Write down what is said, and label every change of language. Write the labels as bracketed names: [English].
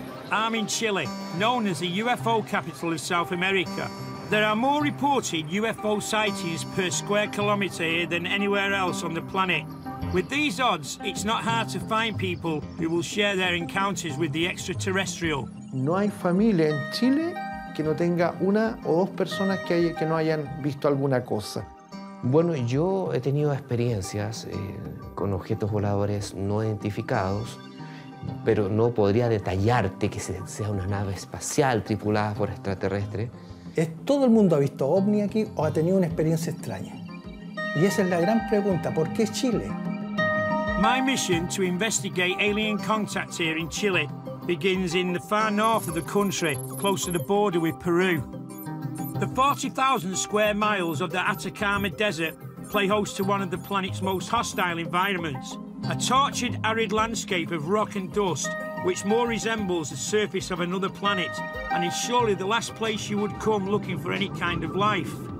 [English] I'm in Chile, known as the UFO capital of South America. There are more reported UFO sightings per square kilometre here than anywhere else on the planet. With these odds, it's not hard to find people who will share their encounters with the extraterrestrial. [Spanish] No hay familia en Chile que no tenga una o dos personas que no hayan visto alguna cosa. Bueno, yo he tenido experiencias con objetos voladores no identificados, pero no podría detallarte que sea una nave espacial tripulada por extraterrestres. ¿Todo el mundo ha visto ovni aquí o ha tenido una experiencia extraña? Y esa es la gran pregunta, ¿por qué Chile? [English] My mission to investigate alien contact here in Chile begins in the far north of the country, close to the border with Peru. The 40,000 square miles of the Atacama Desert play host to one of the planet's most hostile environments, a tortured, arid landscape of rock and dust, which more resembles the surface of another planet, and is surely the last place you would come looking for any kind of life.